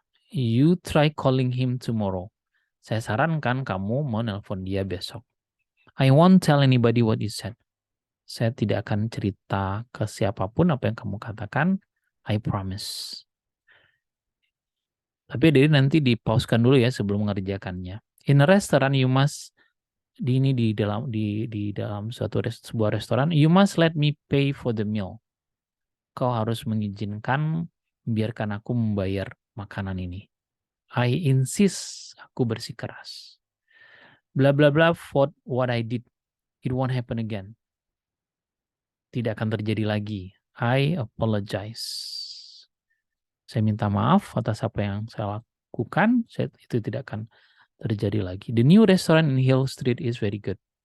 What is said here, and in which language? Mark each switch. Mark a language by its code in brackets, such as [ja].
[en] You try calling him tomorrow. [id] Saya sarankan kamu mau nelpon dia besok. [en] I won't tell anybody what you said. [id] Saya tidak akan cerita ke siapapun apa yang kamu katakan. [en] I promise. [id] Tapi jadi nanti di-pause-kan dulu ya sebelum mengerjakannya. [en] In a restaurant you must [id] di dalam sebuah restoran, [en] you must let me pay for the meal. [id] Kau harus mengizinkan biarkan aku membayar makanan ini. [en] I insist, [id] aku bersikeras. [en] Bla bla bla for what I did. It won't happen again. [id] Tidak akan terjadi lagi. [en] I apologize. [id] Saya minta maaf atas apa yang saya lakukan. Itu tidak akan terjadi lagi. [en] The new restaurant in Hill Street is very good.